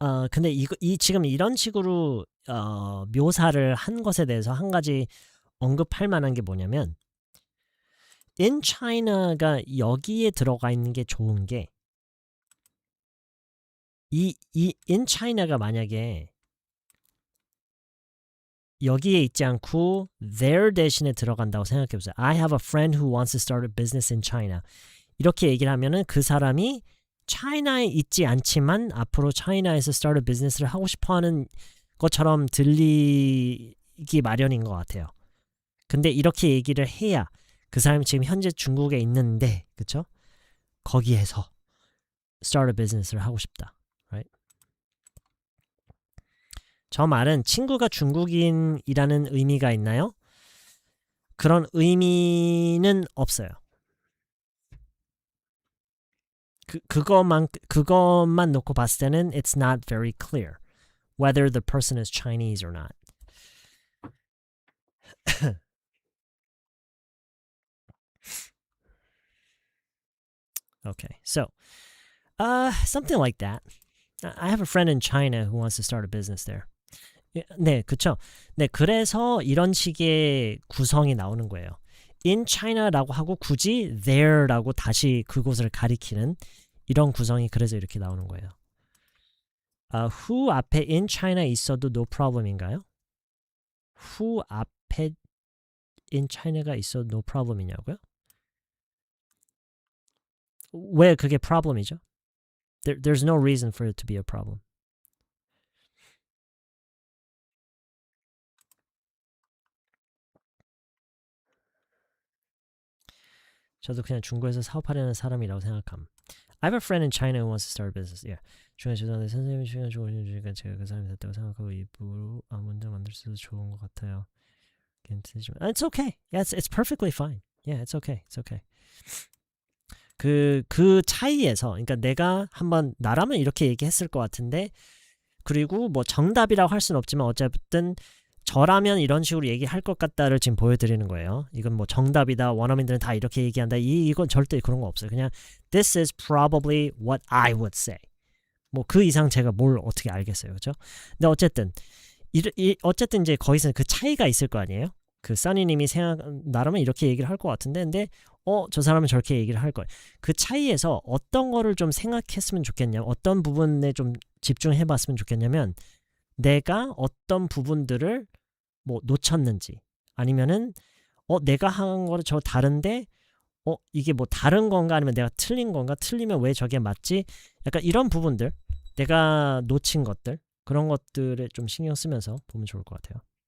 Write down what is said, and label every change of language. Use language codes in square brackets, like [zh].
[ko] 근데 지금 이런 식으로 묘사를 한 것에 대해서 한 가지 언급할 만한 게 뭐냐면 [en] in China [ko] 가 여기에 들어가 있는 게 좋은 게 이 in China가 만약에 여기에 있지 않고 there 대신에 들어간다고 생각해 보세요. [en] I have a friend who wants to start a business in China. [ko] 이렇게 얘기를 하면은 그 사람이 차이나에 있지 않지만 앞으로 차이나에서 [en] start a business [ko] 를 하고 싶어하는 것처럼 들리기 마련인 것 같아요. 근데 이렇게 얘기를 해야 그 사람이 지금 현재 중국에 있는데, 그쵸? 거기에서 [en] start a business [ko] 를 하고 싶다. [en] Right? [ko] 저 말은 친구가 중국인이라는 의미가 있나요? 그런 의미는 없어요. 그것만 놓고 봤을 때는 [en] it's not very clear whether the person is Chinese or not. Okay, so something like that. I have a friend in China who wants to start a business there. [ko] 네, 그쵸. 네, 그래서 이런 식의 구성이 나오는 거예요. In China라고 하고 굳이 there라고 다시 그곳을 가리키는 이런 구성이 그래서 이렇게 나오는 거예요. who 앞에 in China 있어도 [en] no problem [ko] 인가요? who 앞에 in China가 있어도 no problem이냐고요? 왜 그게 problem이죠? [en] There's no reason for it to be a problem. [ko] 저도 그냥 중국에서 사업하려는 사람이라고 생각함. [en] I have a friend in China who wants to start a business. Yeah. [ko] 중간 죄송한데 선생님이 시간 주시니까 제가 그 사람이 됐다고 생각하고 입으로 문장 만들 수도 좋은 것 같아요. 괜찮지만 [en] it's okay. Yeah, it's perfectly fine. Yeah, it's okay. It's okay. [ko] 그 차이에서 그러니까 내가 한번 나라면 이렇게 얘기했을 것 같은데 그리고 뭐 정답이라고 할 수는 없지만 어쨌든 저라면 이런 식으로 얘기할 것 같다를 지금 보여드리는 거예요. 이건 뭐 정답이다. 원어민들은 다 이렇게 얘기한다. 이건 절대 그런 거 없어요. [en] 그냥 this is probably what I would say. [ko] 뭐 그 이상 제가 뭘 어떻게 알겠어요. 그죠? 근데 어쨌든 어쨌든 이제 거기서 그 차이가 있을 거 아니에요. 그 써니님이 나라면 이렇게 얘기를 할 것 같은데 근데 저 사람은 저렇게 얘기를 할 거예요. 그 차이에서 어떤 거를 좀 생각했으면 좋겠냐면 어떤 부분에 좀 집중해 봤으면 좋겠냐면 내가 어떤 부분들을 뭐 놓쳤는지 아니면은 내가 한 거를 저 다른데 이게 뭐 다른 건가 아니면 내가 틀린 건가 틀리면 왜 저게 맞지 약간 이런 부분들 내가 놓친 것들 그런 것들에 좀 신경 쓰면서 보면 좋을 것 같아요.